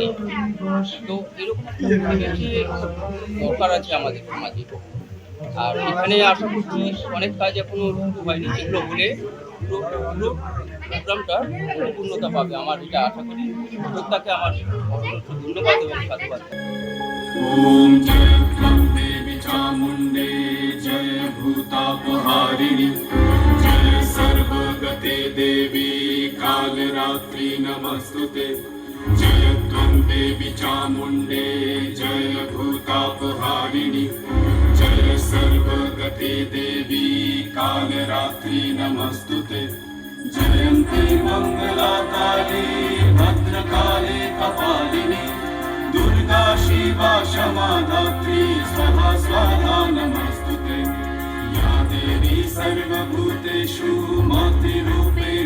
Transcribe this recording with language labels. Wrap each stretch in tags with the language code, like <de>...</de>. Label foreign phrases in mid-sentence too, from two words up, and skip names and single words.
<bn>তো এরকম একটা পরিবেশে দরকার আছে আমাদের সমাজে। আর এখানে আশা করছি অনেক কাজ এখনো শুরু হয়নি, যেগুলো হলে পুরো পুরো প্রোগ্রামটা পরিপূর্ণতা পাবে, আমার এটা আশা করি। উদ্যোক্তাকে আমার অসংখ্য ধন্যবাদ এবং সাধুবাদ।</bn> <sa>ओम जय देवी चामुंडे जय भूतापहारिणी जय सर्वगते देवी कालरात्रि नमस्तुते जय देवी चामुंडे जय भूतापहारिणी जय सर्वगते देवी कालरात्रि नमस्तुते जयन्ती मंगला काली भद्रकाली कपालिनी दुर्गा शिवा क्षमा धात्री स्वाहा स्वाहा नमस्तुते या देवी सर्वभूतेषु मातृरूपेण</sa>